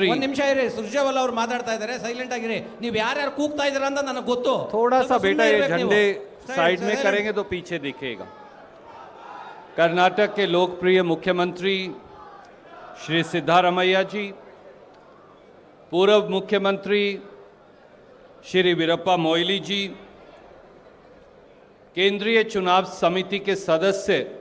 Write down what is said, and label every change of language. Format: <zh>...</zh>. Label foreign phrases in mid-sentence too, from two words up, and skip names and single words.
<kn>ಒಂದ್ ನಿಮಿಷ ಇರಿ, ಸುರ್ಜೇವಾಲಾ ಅವ್ರು ಮಾತಾಡ್ತಾ ಇದ್ದಾರೆ, ಸೈಲೆಂಟ್ ಆಗಿರಿ. ನೀವು ಯಾರ್ಯಾರು ಕೂಗ್ತಾ ಇದ್ದೀರಾ ಅಂತ ನನಗೆ ಗೊತ್ತು.</kn> <hi>थोड़ा सा</hi> <kn>ಸ್ವಲ್ಪ</kn> <hi>बेटा</hi> <kn>ಸುಮ್ನೆ</kn> <hi>ये</hi> <kn>ಇರ್ಬೇಕು</kn> <hi>झंडे</hi> <kn>ನೀವು.</kn> <hi>साइड में</hi> <en>Silent.</en> <hi>करेंगे तो पीछे दिखेगा। कर्नाटक के लोकप्रिय मुख्यमंत्री श्री सिद्धारमैया जी, पूर्व मुख्यमंत्री श्री वीरप्पा मोइली जी, केंद्रीय चुनाव समिति के सदस्य</hi>